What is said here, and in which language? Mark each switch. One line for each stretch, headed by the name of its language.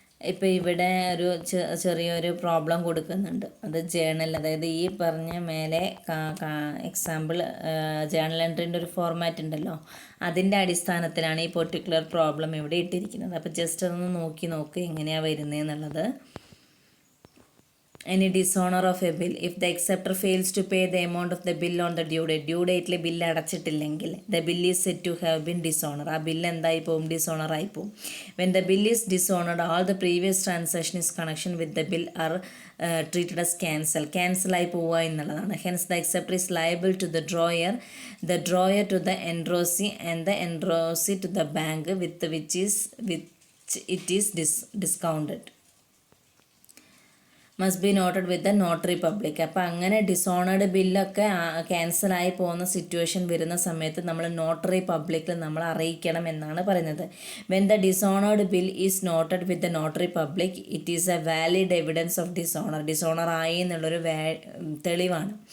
Malayalam: ഇപ്പോൾ ഇവിടെ ഒരു ചെറിയൊരു പ്രോബ്ലം കൊടുക്കുന്നുണ്ട്. അത് ജേണൽ, അതായത് ഈ പറഞ്ഞ മേലെ എക്സാമ്പിൾ ജേണൽ എൻട്രീൻ്റെ ഒരു ഫോർമാറ്റ് ഉണ്ടല്ലോ, അതിൻ്റെ അടിസ്ഥാനത്തിലാണ് ഈ പെർട്ടിക്കുലർ പ്രോബ്ലം ഇവിടെ ഇട്ടിരിക്കുന്നത്. അപ്പോൾ ജസ്റ്റ് അതൊന്ന് നോക്കുക എങ്ങനെയാണ് വരുന്നതെന്നുള്ളത്.
English: any dishonor of a bill. If the acceptor fails to pay the amount of the bill on the due dateലെ
Malayalam: bill അടച്ചിട്ടില്ലെങ്കിൽ
English: the bill is said to have been dishonored.
Malayalam: ആ bill എന്തായി പോകും? Dishonour ആയി പോകും.
English: When the bill is dishonored, all the previous transactions in connection with the bill are treated as cancel
Malayalam: ആയി പോവുക എന്നുള്ളതാണ്.
English: Hence the acceptor is liable to the drawer to the enrossee, and the enrossee to the bank with which it is discounted. Must be noted with the notary public.
Malayalam: അപ്പോൾ അങ്ങനെ ഡിസോണേർഡ് ബില്ലൊക്കെ ക്യാൻസലായി പോകുന്ന situation വരുന്ന സമയത്ത് നമ്മൾ നോട്ടറി പബ്ലിക്കിൽ നമ്മൾ അറിയിക്കണം എന്നാണ് പറയുന്നത്.
English: when the dishonoured bill is noted with the notary public, it is a valid evidence of dishonour
Malayalam: ആയി എന്നുള്ളൊരു തെളിവാണ്.